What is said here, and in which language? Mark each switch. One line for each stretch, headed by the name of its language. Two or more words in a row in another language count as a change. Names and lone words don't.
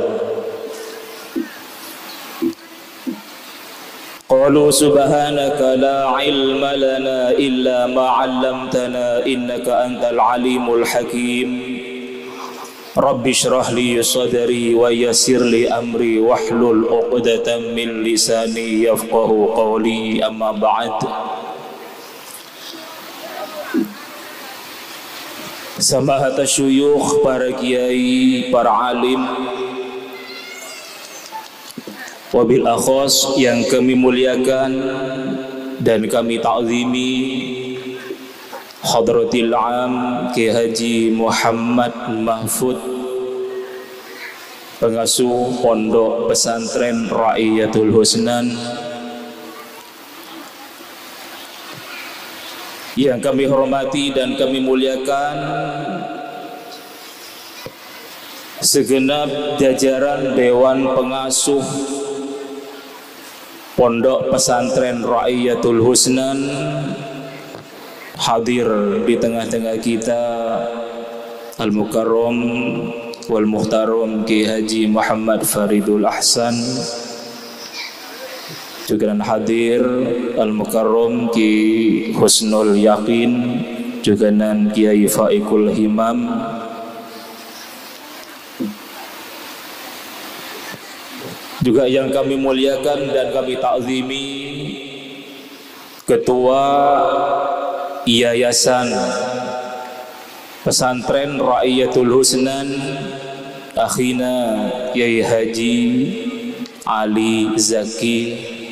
Arabic: قالوا سبحانك لا علم لنا إلا ما علمتنا إنك أنت العليم الحكيم. رب اشرح لي صدري ويسر لي أمري واحلل عقدة من لساني يفقهوا قولي، أما بعد. سماحة الشيوخ,
Indonesian: para kiai, para alim,
Arabic: وبالأخص
Indonesian: yang kami muliakan dan kami ta'zimi, Hadratil Am Kiai Haji Muhammad Mahfud, pengasuh Pondok Pesantren Raiyatul Husnan, yang kami hormati dan kami muliakan segenap jajaran Dewan Pengasuh Pondok Pesantren Raiyatul Husnan, hadir di tengah-tengah kita
Arabic: المكرم والمحترم
Indonesian: Kiai Haji Muhammad Faridul Ahsan, juga hadir Al-Mukarram Ki Husnul Yakin, juga Kiai Faikul Himam, juga yang kami muliakan dan kami ta'zimi Ketua Yayasan Pesantren Raiyatul Husnan, Akhina Kiai Haji Ali Zaki.